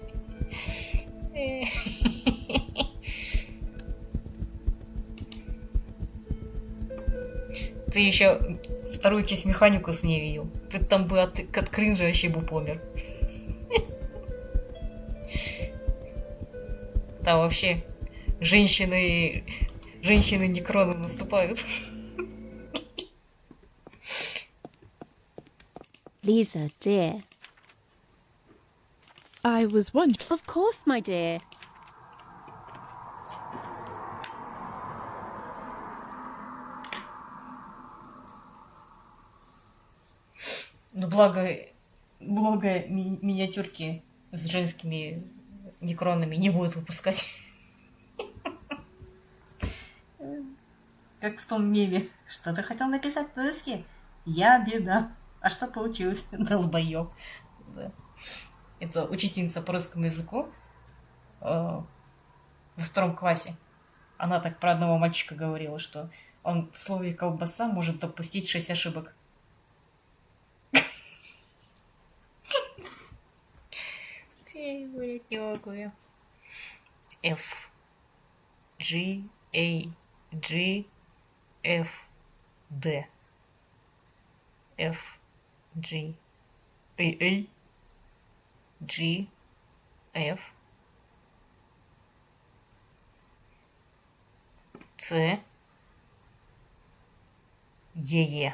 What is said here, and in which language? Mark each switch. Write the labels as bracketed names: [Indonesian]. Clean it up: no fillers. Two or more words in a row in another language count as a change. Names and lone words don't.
[Russian] Ты еще вторую часть Механикус не видел. Ты там бы от кринжа вообще бы помер. Там вообще женщины некроны наступают. [English] Lisa, dear. I was wondering... Of course, my dear. [Russian] Ну, благо миниатюрки с женскими некронами не будут выпускать. Как в том меме. Что ты хотел написать на доске? Я беда. А что получилось? Долбоёб. Да. Это учительница по русскому языку во 2 классе. Она так про одного мальчика говорила, что он в слове колбаса может допустить 6 ошибок. F G A G F D F G A G F C Е.